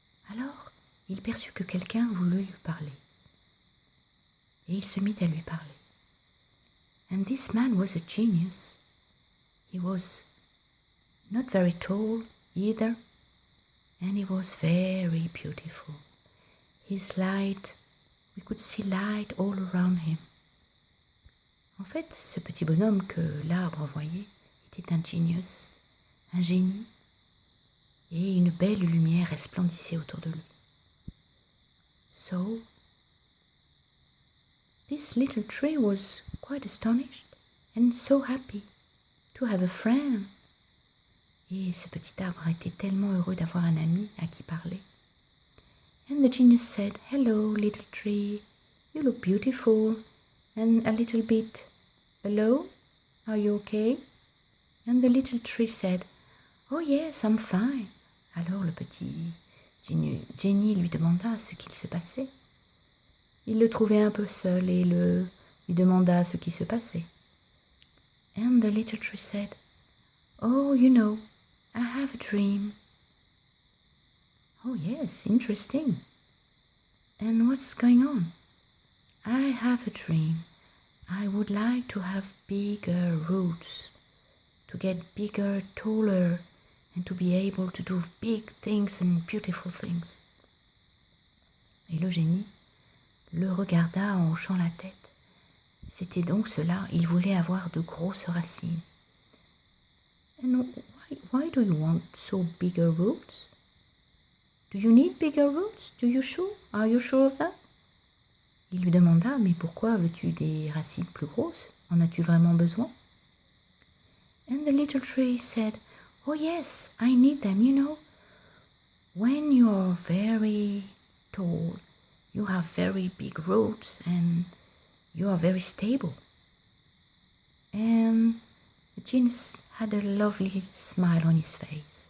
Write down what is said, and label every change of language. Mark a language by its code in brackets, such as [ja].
[fr] Alors, il perçut que quelqu'un voulut lui parler. Et il se mit à lui parler. [en] And this man was a genius. He was not very tall either, and he was very beautiful. His light, we could see light all around him. [fr] En fait, ce petit bonhomme que l'arbre voyait était un genius, un génie, et une belle lumière resplendissait autour de lui. [en] So, this little tree was quite astonished and so happy to have a friend. [fr] Et ce petit arbre était tellement heureux d'avoir un ami à qui parler. [en] And the genius said, "Hello, little tree, you look beautiful and a little bit alone. Are you okay?" And the little tree said, "Oh yes, I'm fine." [fr] Alors le petit génie lui demanda ce qu'il se passait. Il le trouvait un peu seul et lui demanda ce qui se passait. [en] And the little tree said, "Oh, you know, I have a dream." "Oh yes, interesting. And what's going on?" "I have a dream. I would like to have bigger roots, to get bigger, taller, and to be able to do big things and beautiful things." [fr] Et le génie le regarda en hochant la tête. C'était donc cela, il voulait avoir de grosses racines. [en] "And why do you want so bigger roots? Do you need bigger roots? Are you sure of that?" [fr] Il lui demanda, "Mais pourquoi veux-tu des racines plus grosses? En as-tu vraiment besoin?" [en] And the little tree said, "Oh yes, I need them, you know. When you're very tall, you have very big roots and you are very stable." And the genius had a lovely smile on his face.